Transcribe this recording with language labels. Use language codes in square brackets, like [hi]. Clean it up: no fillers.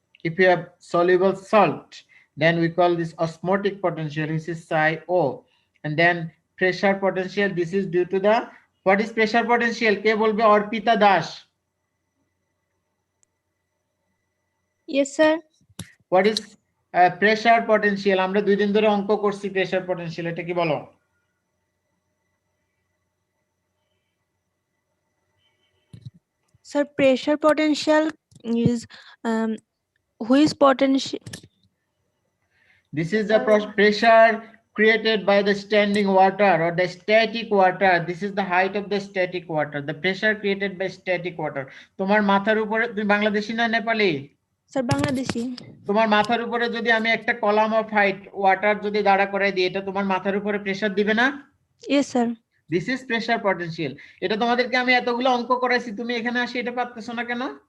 [en] If you have soluble salt, then we call this osmotic potential, which is psi O. And then pressure potential, this is due to the, what is pressure potential? [bn] Ke bolbe Arpita Das? [en] Yes, sir. What is pressure potential? [bn] আমরা 2 দিন ধরে অঙ্ক করছি pressure potential, এটা কি বলো? [en] Sir, pressure potential is which potential? This is the pressure created by the standing water or the static water. This is the height of the static water. The pressure created by static water. [bn] তোমার মাথার উপরে, তুমি বাংলাদেশী না Nepali? [en] Sir, Bangladeshi. [bn] তোমার মাথার উপরে যদি আমি একটা কলাম অফ হাইট ওয়াটার যদি দাঁড়া করাই দিই, এটা তোমার মাথার উপরে প্রেসার দিবে না? [en] Yes, sir. This is pressure potential. [bn] এটা তোমাদেরকে আমি এতগুলো অঙ্ক করাইছি, তুমি এখানে আসি এটা পারতেছো না কেন?